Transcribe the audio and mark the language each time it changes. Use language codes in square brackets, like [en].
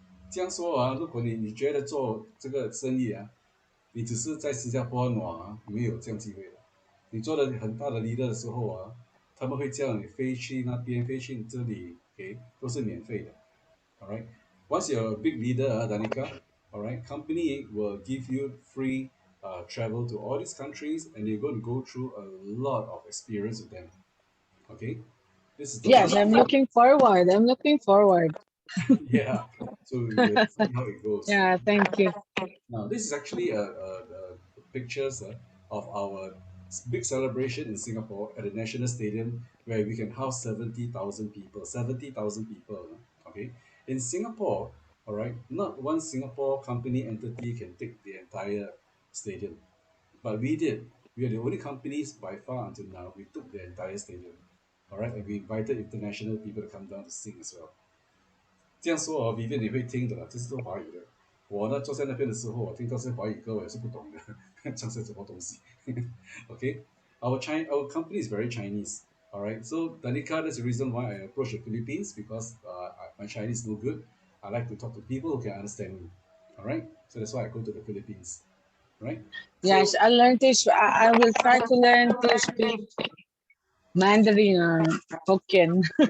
[zh] 这样说啊，如果你觉得做这个生意啊，你只是在新加坡暖啊，没有这样机会的。你做的很大的 leader 的时候啊，他们会叫你飞去那边，飞去这里，给都是免费的。 [en] All right. Once you're a big leader, Danica, all right, company will give you free travel to all these countries, and you're going to go through a lot of experience with them. Okay, this is the one. Yes, I'm looking forward. I'm looking forward. Yeah. So we'll see how it goes. Yeah, thank you. Now, this is actually pictures of our big celebration in Singapore at the National Stadium where we can house 70,000 people. 70,000 people. Okay. In Singapore, all right, not one Singapore company entity can take the entire stadium. But we did. We are the only companies by far until now. We took the entire stadium. All right. And we invited international people to come down to sing as well. [zh] 这样说哦，Vivian 你会听的啦，这是说华语的。我呢坐在那边的时候，我听到是华语歌，我也是不懂的，这是什么东西？ [en] Okay, our company is very Chinese. All right, so Danica, that's the reason why I approached the Philippines because my Chinese is no good. I like to talk to people who can understand me. All right, so that's why I go to the Philippines. Right, Yes, so I learned this. I will try to learn to speak Mandarin or Hokkien.